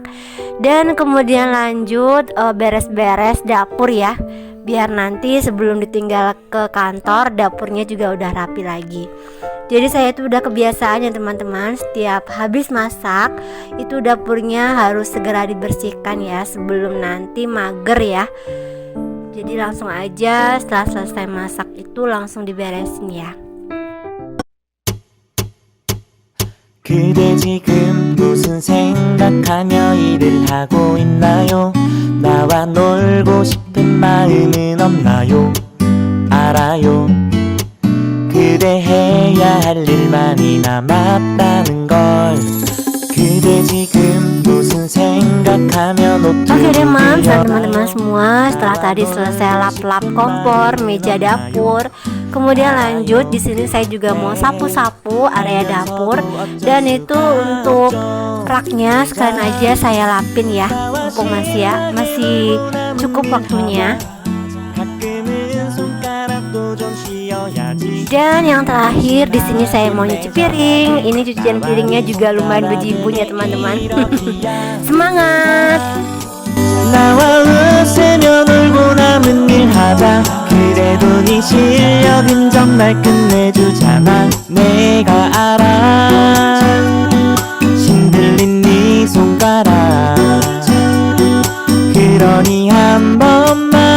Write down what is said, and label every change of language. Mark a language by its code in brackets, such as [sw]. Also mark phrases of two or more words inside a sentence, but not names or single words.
[id] Dan kemudian lanjut beres-beres dapur ya, biar nanti sebelum ditinggal ke kantor dapurnya juga udah rapi lagi. Jadi saya itu udah kebiasaan ya teman-teman, setiap habis masak itu dapurnya harus segera dibersihkan ya sebelum nanti mager ya. Jadi langsung aja setelah selesai masak itu langsung diberesin ya. [ko] 그대 지금 무슨 생각하며 일을 하고 있나요? 나와 놀고 싶은 마음은 없나요? 알아요. 그대 해야 할 일만이 남았다는 걸. 그대 지금 무슨 생각하며 [id] Oke deh Mams dan teman-teman semua, setelah tadi selesai lap-lap kompor, meja dapur, kemudian lanjut di sini saya juga mau sapu-sapu area dapur, dan itu untuk raknya sekalian aja saya lapin ya, mumpung masih cukup waktunya. Dan yang terakhir di sini saya mau nyuci piring. Ini cucian piringnya juga lumayan berjibun ya teman-teman. Semangat. [ko] 나와 웃으며 놀고 남은 일 하다 그래도 네 실력은 정말 끝내주잖아 내가 알아 신들린 네 손가락 그러니 한 번만